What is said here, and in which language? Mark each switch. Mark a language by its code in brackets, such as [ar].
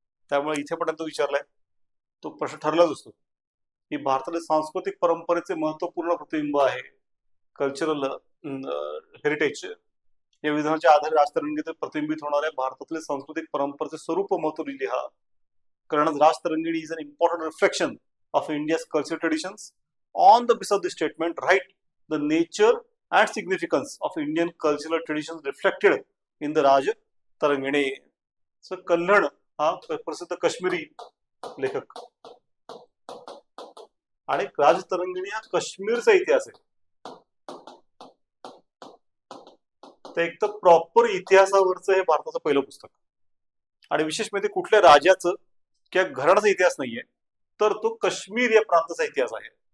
[mr] त्यामुळे इथे पण तो विचारलाय, तो प्रश्न ठरलाच असतो की भारतातील सांस्कृतिक परंपरेचे महत्वपूर्ण प्रतिबिंब आहे. कल्चरल हेरिटेज या विधानाच्या आधारे राजतरंगीत प्रतिबिंबित होणाऱ्या भारतातील सांस्कृतिक परंपरेचे स्वरूप महत्व लिहा. [en] Karna's Raj Tarangini is an important reflection of India's cultural traditions. On the basis of this statement, write the nature and significance of Indian cultural traditions reflected in the Raj Tarangini. [mr] So, Kalhana हा प्रसिद्ध काश्मीरी लेखक आणि राज तरंगिणी हा काश्मीरचा इतिहास आहे. तर एक तर प्रॉपर इतिहासावरचं हे भारताचं पहिलं पुस्तक आणि विशेष म्हणजे कुठल्या राजाचं किंवा घराण्याचा इतिहास नाहीये, तर तो काश्मीर या प्रांताचा इतिहास आहे.